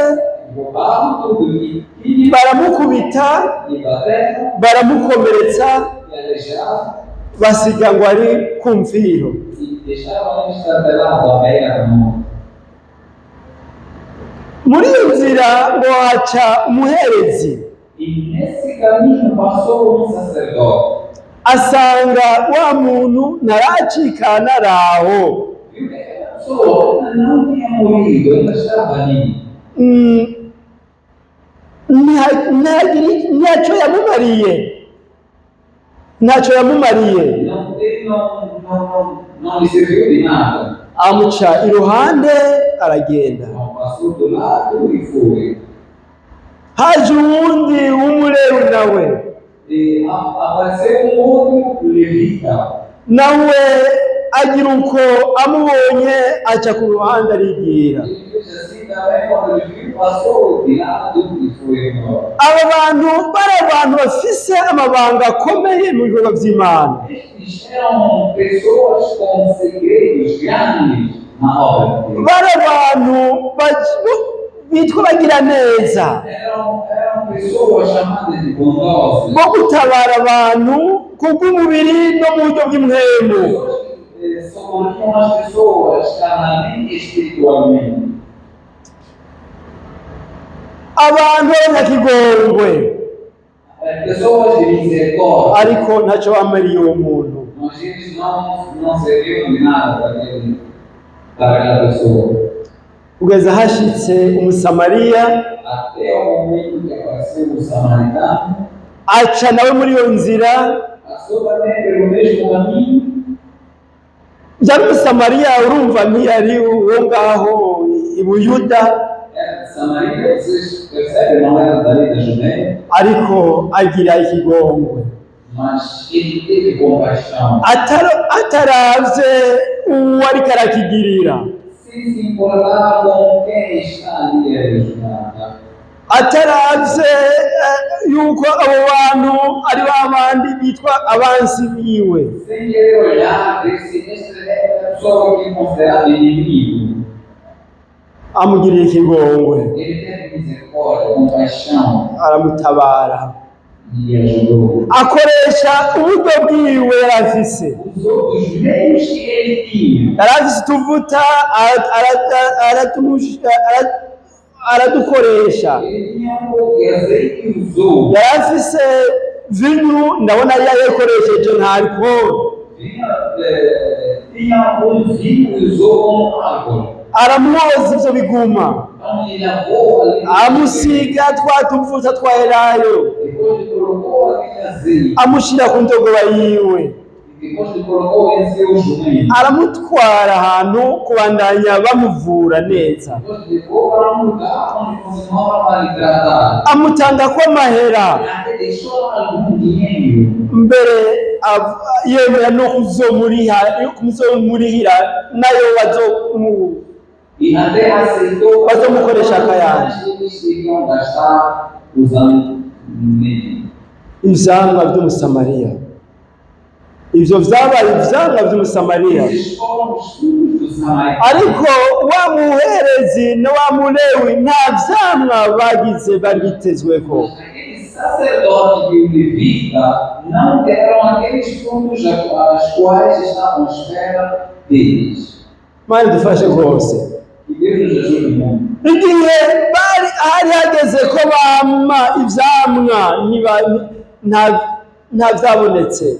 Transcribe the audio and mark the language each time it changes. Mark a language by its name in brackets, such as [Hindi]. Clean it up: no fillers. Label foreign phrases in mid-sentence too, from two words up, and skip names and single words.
[Portuguese] Roubaram tudo que tinha, [Rundi] baramukubita, [Portuguese] e bateram, [Rundi] baramukomeretsa, [Portuguese] e aleijaram, [Rundi] basiga ngo ari ku mviro. [Portuguese] e deixaram ele estabelado à beira da morte. [Rundi] Muri iyo nzira ngo haca umuherezi, [Portuguese] E nesse caminho passou um sacerdote. [Rundi] asanga wa muntu ntaracikana araho. [Portuguese] Viu que aquela pessoa ainda não tinha morrido, ainda estava ali. [Rundi] Ntacyo yamumariye, [Portuguese] Ele não lhe serviu de nada. [Rundi] amuca iruhande aragenda. [Portuguese] Então passou do lado e foi. [Rundi] Haje uwundi w'umulewi nawe, [Portuguese] E apareceu outro levita. [Rundi] nawe agira uko amubonye aca ku ruhande arigira. [Portuguese] Ele fez assim também, quando ele viu, passou de lado e foi embora. [Rundi] Aba bantu bari abantu bafise amabanga akomeye mu bikorwa vy'Imana. [Portuguese] Estes eram pessoas com segredos grandes na obra de Deus. [Rundi] Bari abantu bitwa bagira neza, [Portuguese] Eram pessoas chamadas de bondosas. [Rundi] bo gutabara abantu kubw'umubiri no mu buryo bw'impwemu. [Portuguese] Pessoas que socorriam as pessoas carnalmente e espiritualmente. [Rundi] Abantu b'abanyakigongwe, [Portuguese] Pessoas de misericórdia. [Rundi] ariko ntacyo bamariye uwo muntu. [Portuguese] Mas eles não serviam de nada para aquela pessoa. [Rundi] Kugeza hashitse umusamariya, [Portuguese] Até o momento que apareceu o samaritano, [Rundi] aca nawe muri iyo nzira. [Portuguese] passou também pelo mesmo caminho. [Rundi] Yari umusamariya, urumva ntiyari uwo ngaho i Buyuda, [Portuguese] Era de Samaria, vocês percebem, não era dali da Judeia, [Rundi] ariko agira ikigongwe, [Portuguese] mas ele teve compaixão. [Rundi] ataravye uwo ariko arakigirira. [Portuguese] Se sem se importar com quem está ali a ajudar. [Rundi] ataravye yuko abo bantu ari babandi bitwa abansi biwe. [Portuguese] Sem querer olhar, ver se esta é a pessoa que é considerada inimigo. [Rundi] Amugirira ikigongwe, [Portuguese] Ele teve misericórdia, compaixão [Rundi] aramutabara, [Portuguese] e ajudou. [Rundi] akoresha uburyo bwiwe yarafise. [Portuguese] Usou os meios que ele tinha. [Rundi] Yarafise utuvuta aradukoresha. [Portuguese] Ele tinha um pouco de azeite e usou. [Rundi] Yarafise vinho, ndabona yakoresheje nta alcohol. [Portuguese] Tinha um vinho e usou como álcool. [Rundi] Aramwoza ivyo biguma, [Portuguese] Então ele lavou ali. [Rundi] amusiga twa tuvuta twa elayo, [Portuguese] Depois ele colocou aquele azeite. [Rundi] amushira ku ndogoba yiwe, [Portuguese] Depois ele colocou em seu jumento. [Rundi] aramutwara ahantu kubandanya bamuvura neza, [Portuguese] Depois levou para um lugar onde continuava a lhe tratar. [Rundi] amutangako amahera, [Portuguese] Até deixou lá algum dinheiro. [Rundi] mbere yemera no kuzomurihira nayo [Portuguese] E até aceitou Mas eu vou deixar cair. eles iriam gastar usando nele. [Rundi] ivyamwa vy'umusamariya. Ivyo vyabaye ivyamwa vy'umusamariya, [Portuguese] Esses foram os frutos do samaritano. [Rundi] ariko wa muherezi na wa mulewi nta vyamwa bagize bari bitezweko. [Portuguese] Mas aquele sacerdote e o levita não deram aqueles frutos as quais estavam à espera deles. [Rundi] Mani dufashe rwose. [Portuguese] Que Deus nos ajude muito. [Rundi] Igihe hari hageze ko bama ivyamwa nta vyabonetse.